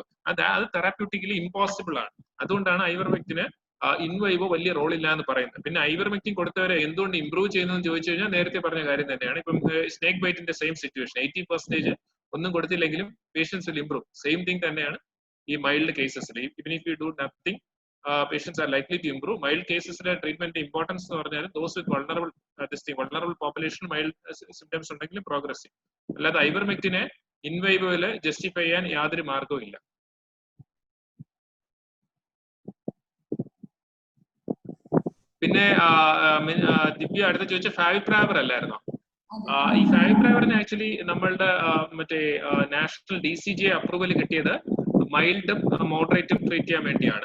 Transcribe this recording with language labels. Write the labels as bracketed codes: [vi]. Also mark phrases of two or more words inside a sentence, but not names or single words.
[ml] അത് [en] therapeutically impossible [ml] ആണ്. അതുകൊണ്ടാണ് ഐവർമെക്റ്റിന് ഇൻവൈവോ വലിയ റോൾ ഇല്ല എന്ന് പറയുന്നത്. പിന്നെ ഐവർമെക്റ്റിൻ കൊടുത്തവരെ എന്തുകൊണ്ട് ഇംപ്രൂവ് ചെയ്യുന്നതെന്ന് ചോദിച്ചു കഴിഞ്ഞാൽ നേരത്തെ പറഞ്ഞ കാര്യം തന്നെയാണ്. ഇപ്പം [en] snake bite's same situation, [ml] 80% ഒന്നും കൊടുത്തില്ലെങ്കിലും [en] patients will improve. same thing [ml] തന്നെയാണ് ഈ [en] mild cases. even if you do nothing patients are likely to improve. Mild cases treatment importance those with vulnerable population mild symptoms undekkilum progressing. [ml] അല്ലാതെ ഐവർമെക്റ്റിൻ [la] in vivo [ml] justify ചെയ്യാൻ യാതൊരു മാർഗവും ഇല്ല. പിന്നെ ദിവ്യ അടുത്ത ചോദിച്ച ഫാവിപ്രാവർ അല്ലായിരുന്നോ? ഈ ഫാവിപ്രാവറിന് ആക്ച്വലി നമ്മളുടെ മറ്റേ [en] national DCGI approval [ml] കിട്ടിയത് മൈൽഡും മോഡറേറ്റും ട്രീറ്റ് ചെയ്യാൻ വേണ്ടിയാണ്.